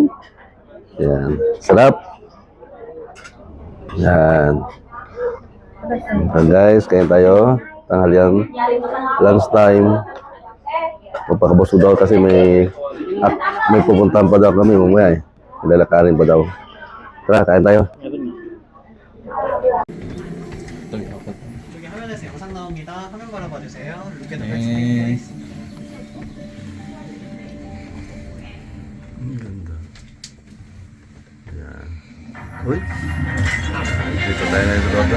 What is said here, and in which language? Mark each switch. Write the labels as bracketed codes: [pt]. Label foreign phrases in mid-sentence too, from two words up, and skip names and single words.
[tl] Yan. Sarap. Yan. [en] So guys, [tl] kain tayo. Tanghalian. [en] Lunch time. [tl] Magpakabuso daw kasi may pupuntahan pa daw kami mamaya eh. Lalakarin pa daw. Tara, kain tayo. [ko] 저기 화면에서 영상 나옵니다. 화면 바라봐주세요. [en] Look at the next page, guys. [tl] Ang ganda. Yan. Uy. Dito tayo na ito doon.